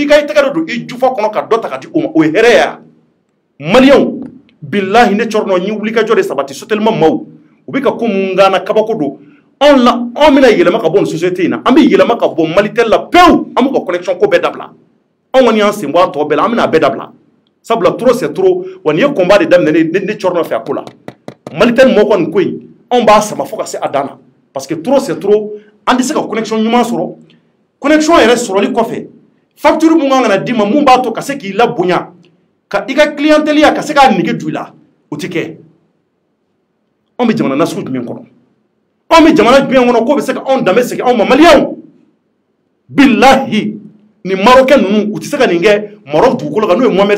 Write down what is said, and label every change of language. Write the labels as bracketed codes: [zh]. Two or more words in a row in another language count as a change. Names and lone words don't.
[bm] ka i tɛgɛ don i jufa kɔnɔ ka dɔ ta ka di o ma o ye hɛrɛ ye ya maliyɛnw billahi ne cɔrɔnɔ n ye wulikajɔ de sabati sotelima maaw u bɛ ka ko mun gana kabako don anw bɛna yɛlɛma ka bɔ nin société in na an bɛ yɛlɛma ka bɔ Malitel la pewu an b'u ka connexion ko bɛɛ dabila anw kɔni y'an sen bɔ a tɔ bɛɛ la an bɛna a bɛɛ dabila sabula [fr] trop c'est trop [bm] wa nin ye combat de daminɛ ne cɔrɔnɔ fɛ a ko la Malitel mɔgɔ nin ko in anw b'a sama fo ka se a dan na [fr] parce que trop c'est trop [bm] an tɛ se ka connexion ɲuman sɔrɔ connexion yɛrɛ sɔrɔli kɔfɛ facture mun kan ka na d'i ma mun b'a to ka se k'i labonya ka i ka clientèle ka se k'a nege don i la o tɛ kɛ anw bɛ jamana nasugu jumɛn kɔnɔ anw bɛ jamana jumɛn kɔnɔ k'o bɛ se ka anw danbe segin anw ma maliyɛnw billahi ni Marocain ninnu u tɛ se ka nin kɛ Maroc dugukolo kan n'o ye Mohamed